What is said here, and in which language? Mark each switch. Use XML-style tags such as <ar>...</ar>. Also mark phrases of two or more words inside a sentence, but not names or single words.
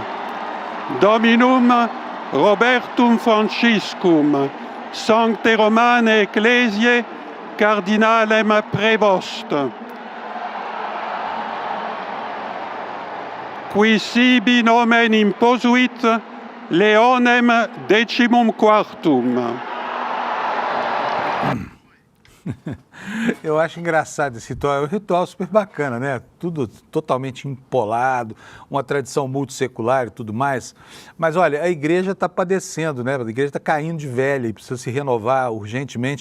<la>Dominum Robertum Franciscum, Sancte Romane Ecclesiae, Cardinalem Prevost. Qui sibi nomen imposuit Leonem XIV.</la> <pt>Eu acho engraçado esse ritual, é um ritual super bacana, né? Tudo totalmente empolado, uma tradição multissecular e tudo mais. Mas olha, a igreja está padecendo, né? A igreja está caindo de velha e precisa se renovar urgentemente.</pt>